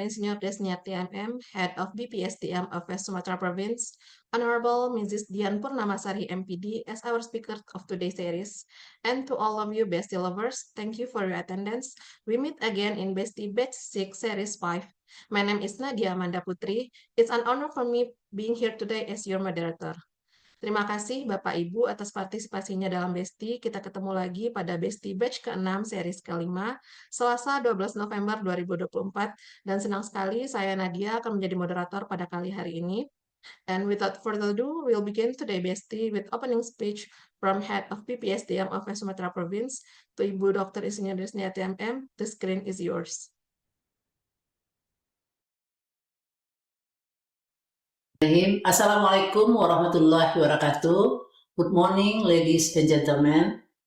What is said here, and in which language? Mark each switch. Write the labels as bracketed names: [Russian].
[English] Insinyur Desniati MM, Head of BPSDM of West Sumatra Province, Honorable Mrs. Dian Purnamasari MPD as our speaker of today's series, and to all of you Bestie lovers, thank you for your attendance. We meet again in Bestie Batch VI Series 5. My name is Nadia Amanda Putri. It's an honor for me being here today as your moderator. [Indonesian] Terima kasih Bapak Ibu atas partisipasinya dalam Bestie. Kita ketemu lagi pada Bestie Batch ke-6 series ke-5, Selasa 12 November 2024. Dan senang sekali saya Nadia akan menjadi moderator pada kali hari ini. [English] And without further ado, we'll begin today Bestie with opening speech from Head of PPSDM of West Sumatra Province to Ibu Dr. Insinyur Desniati MM. The screen is yours. [Arabic] Assalamualaikum warahmatullahi wabarakatuh. [English] Good morning, ladies and gentlemen.